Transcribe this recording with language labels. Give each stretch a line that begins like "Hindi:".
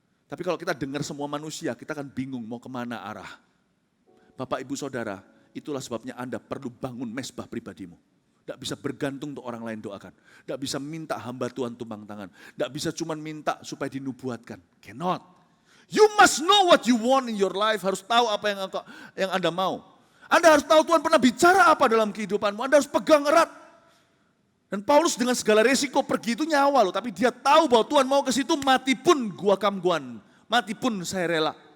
Indonesian: Tapi kalau kita dengar semua manusia, kita akan bingung mau kemana arah. Bapak, Ibu, Saudara, itulah sebabnya Anda perlu bangun mesbah pribadimu. Tidak bisa bergantung untuk orang lain doakan. Tidak bisa minta hamba Tuhan tumpang tangan. Tidak bisa cuma minta supaya dinubuatkan.
English: Cannot. You must know what you want in your life.
Indonesian: Harus tahu apa yang Anda mau. Anda harus tahu Tuhan pernah bicara apa dalam kehidupanmu. Anda harus pegang erat. Dan Paulus dengan segala resiko pergi itu nyawa loh. Tapi dia tahu bahwa Tuhan mau ke situ, mati pun gua kamguan. Mati pun saya rela.